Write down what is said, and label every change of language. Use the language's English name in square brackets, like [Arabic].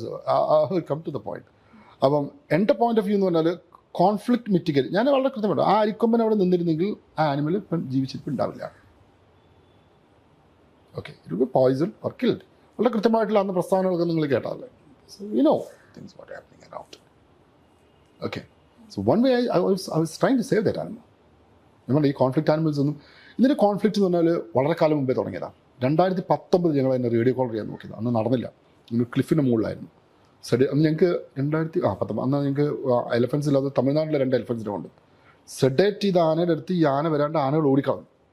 [Malayalam] So come to the point. അപ്പം എൻ്റെ point of view എന്ന് പറഞ്ഞാൽ കോൺഫ്ലിക്റ്റ് മിറ്റിഗേറ്റ് ഞാൻ വളരെ കൃത്യമായിട്ട് ആ അരിക്കൊമ്പൻ അവിടെ നിന്നിരുന്നെങ്കിൽ ആ ആനിമൽ ഇപ്പം ജീവിച്ചിട്ടുണ്ടാവില്ല. Okay, [English] It will be poison or killed. [Malayalam] വളരെ കൃത്യമായിട്ടുള്ള അന്ന് പ്രസ്താവനകളൊക്കെ നിങ്ങൾ കേട്ടാലേ. [English] So you know things what happening around. Okay, so one way I was trying to save that animal. [Malayalam] നമ്മുടെ ഈ കോൺഫ്ലിക്റ്റ് ആനിമൽസ് ഒന്നും ഇതിൻ്റെ കോൺഫ്ലിക്റ്റ് എന്ന് പറഞ്ഞാൽ വളരെ കാലം മുമ്പേ തുടങ്ങിയതാണ്. 2019 ഞങ്ങൾ അതിനെ റേഡിയോ കോളർ ചെയ്യാൻ നോക്കിയത്. അന്ന് നടന്നില്ല. ഇന്ന് ക്ലിഫിൻ്റെ മുകളിലായിരുന്നു. അന്ന് ഞങ്ങൾക്ക് 2019 അന്ന് ഞങ്ങൾക്ക് എലഫൻസ് ഇല്ലാതെ തമിഴ്നാട്ടിലെ 2 എലഫൻസിനെ കൊണ്ട് സെഡേറ്റ് ചെയ്ത ആനയുടെ അടുത്ത് ഈ ആന വരാണ്ട് ആനകൾ ഓടിക്കളഞ്ഞു.